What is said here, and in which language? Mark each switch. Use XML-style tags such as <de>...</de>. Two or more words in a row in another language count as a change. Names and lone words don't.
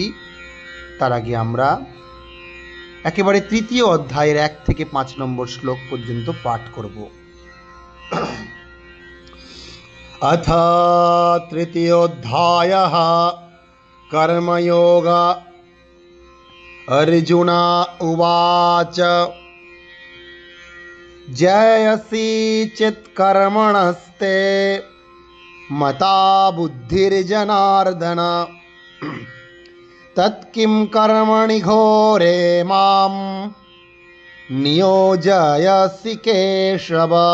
<bn>তার আগে আমরা একেবারে ৩য় অধ্যায়ের ১ থেকে ৫ নম্বর শ্লোক পর্যন্ত পাঠ করব।</bn> <sa>অথ তৃতীয়োধ্যায়ঃ কর্মযোগ। अर्जुन उवाच जयसि चित्कर्मणस्ते मता बुद्धिर्जनार्दन तत्किं कर्मणि घोरे मां नियोजयसि केशव।</sa>